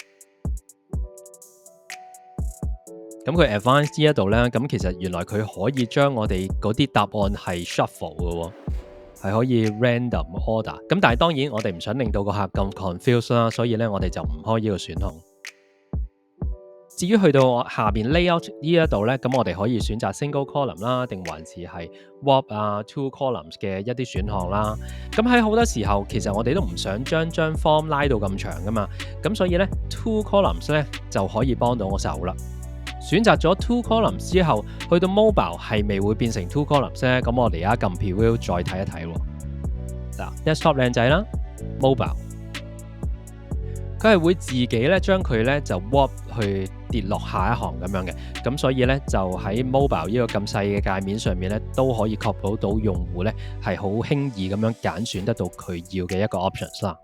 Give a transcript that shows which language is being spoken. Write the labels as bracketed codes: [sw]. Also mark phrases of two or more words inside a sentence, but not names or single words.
[yue] 咁佢 advanced 呢一度咧，咁其實原來佢可以將我哋嗰啲答案係 shuffle 嘅喎，係可以 [en] random order。 [yue] 咁但係當然我哋唔想令到個客咁 confused 啦，所以咧我哋就唔開呢個選項。至於去到下邊 layout 呢一度咧，咁我哋可以選擇 [en] single column [yue] 啦，定還是係 warp 啊 [en] two columns [yue] 嘅一啲選項啦。咁喺好多時候，其實我哋都唔想將張 form 拉到咁長噶嘛，咁所以咧 [en] two columns [yue] 咧就可以幫到我手啦。選擇咗 [en] two columns [yue] 之後，去到 mobile 係咪會變成 [en] two columns [yue] 咧？咁我哋而家撳 preview 再睇一睇喎。嗱 desktop 靚仔啦 ，mobile 佢係會自己咧將佢咧就 warp 去跌落下一行咁樣嘅，咁所以咧就喺 mobile 呢個咁細嘅界面上面咧都可以確保到用戶咧係好輕易咁樣揀選得到佢要嘅一個 options 啦。